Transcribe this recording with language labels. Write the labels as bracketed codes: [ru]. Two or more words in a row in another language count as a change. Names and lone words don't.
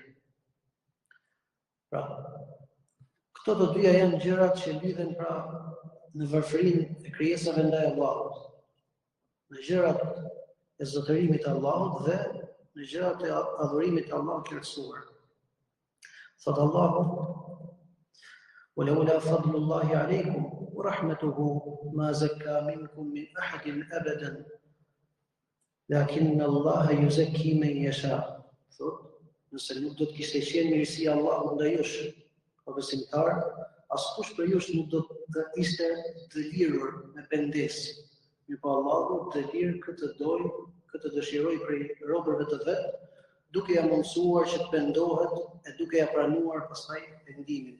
[sq] Pra, këto të dyja janë gjërat që lidhen pra në varfërinë e krijesave ndaj Allahut, në gjërat e zotërimit të Allahut dhe në gjërat e adhurimit të Allahut të lartësuar. Thot Allahu: [ar] "ولولا فضل الله عليكم ورحمته ما زكى منكم من أحد أبدا، لكن الله يزكي من يشاء." [sq] Thot, nëse nuk do të kishte qenë mirësia e Allahut ndaj jush, o besimtar, askush për jush nuk do të ishte të lirur me pendesë. Mirpo Allahu të lirë këtë dojë, këtë dëshiroj prej robërve të vet, duke ja mundësuar që të pendohet e duke ja pranuar pastaj pendimin.